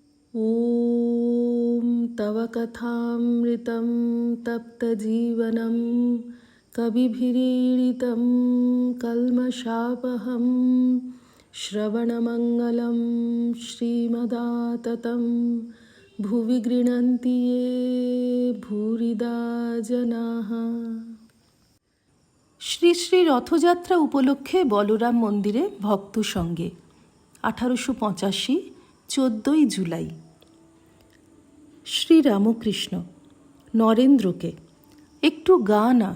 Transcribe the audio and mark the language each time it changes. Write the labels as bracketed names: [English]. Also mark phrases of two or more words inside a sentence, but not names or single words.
[Sanskrit] ॐ तव कथामृतं तप्तजीवनं कविभिरीडितं कल्मषापहं श्रवणमङ्गलं श्रीमदाततं भुवि गृह्णन्ति ये भूरिदा जनाः। [Bangla] শ্রী শ্রী রথযাত্রা উপলক্ষে বলরাম মন্দিরে ভক্ত সঙ্গে 1885 14ই জুলাই। শ্রীরামকৃষ্ণ নরেন্দ্রকে, একটু গা না।